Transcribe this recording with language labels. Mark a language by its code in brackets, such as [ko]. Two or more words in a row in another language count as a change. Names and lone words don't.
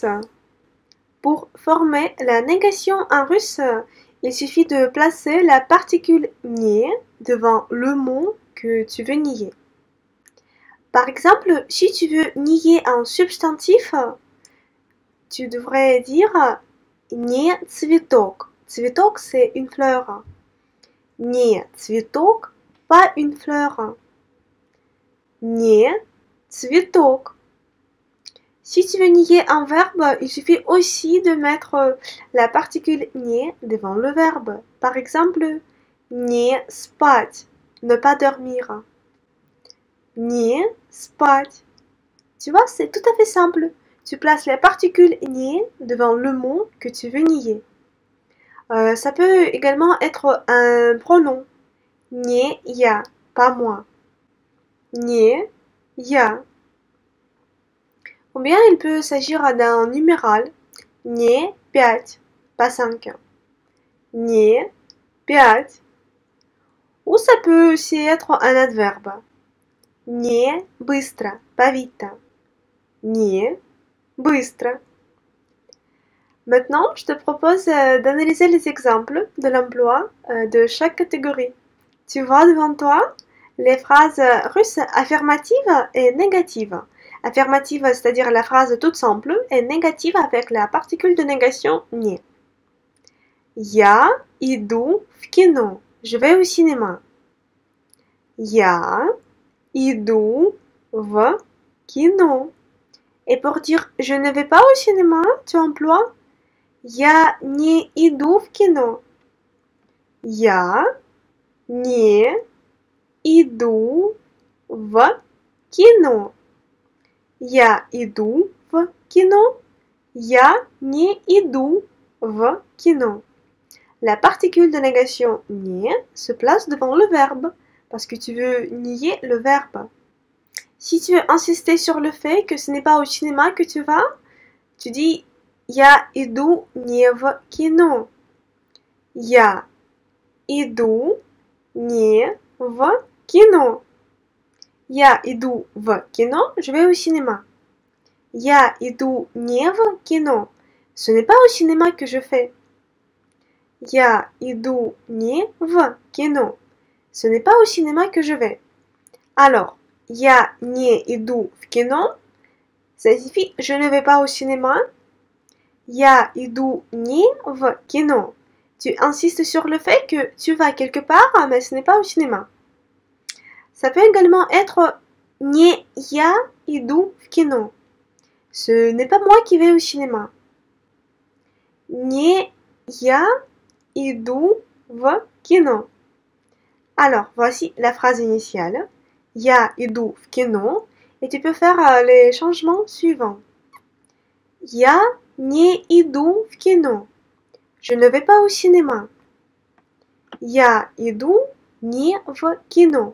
[fr] Pour former la négation en russe, il suffit de placer la particule nier devant le mot que tu veux nier. Par exemple, si tu veux nier un substantif, tu devrais dire [ru] не цветок. Цветок, [fr] c'est une fleur. [ru] Не цветок, [fr] pas une fleur. [ru] Не цветок. [fr] Si tu veux nier un verbe, il suffit aussi de mettre la particule не devant le verbe. Par exemple, [ru] не спать, [fr] ne pas dormir. [ru] Не спать. [fr] Tu vois, c'est tout à fait simple. Tu places la particule не devant le mot que tu veux nier. Ça peut également être un pronom. [ru] Не я, [fr] pas moi. [ru] Не я. [fr] Ou bien il peut s'agir d'un numéral. [ru] Не 5, pas 5. Не 5. [fr] Ou ça peut aussi être un adverbe. [ru] Не быстро, [fr] pas vite. [ru] Не быстро. [fr] Maintenant, je te propose d'analyser les exemples de l'emploi de chaque catégorie. Tu vois devant toi les phrases russes affirmatives et négatives. Affirmative, c'est-à-dire la phrase toute simple, et négative avec la particule de négation не. [ru] Я иду в кино. [fr] Je vais au cinéma. [ru] Я иду в кино. [fr] Et pour dire je ne vais pas au cinéma, tu emploies [ru] я не иду в кино. Я не иду в кино. Я иду в кино. Я не иду в кино. [fr] La particule de négation не se place devant le verbe parce que tu veux nier le verbe. Si tu veux insister sur le fait que ce n'est pas au cinéma que tu vas, tu dis [ru] я иду не в кино. Я иду не в кино. Я иду в кино, [fr] je vais au cinéma. [ru] Я иду не в кино. [fr] Ce n'est pas au cinéma que je fais. [ru] Я иду не в кино. [fr] Ce n'est pas au cinéma que je vais. Alors, [ru] я не иду в кино, [fr] ça signifie je ne vais pas au cinéma. [ru] Я иду не в кино. [fr] Tu insistes sur le fait que tu vas quelque part, mais ce n'est pas au cinéma. Ça peut également être [ru] не я иду в кино. [fr] Ce n'est pas moi qui vais au cinéma. [ru] Не я иду в кино. [fr] Alors, voici la phrase initiale. [ru] Я иду в кино. [fr] Et tu peux faire les changements suivants. [ru] Я не иду в кино. [fr] Je ne vais pas au cinéma. [ru] Я иду не в кино.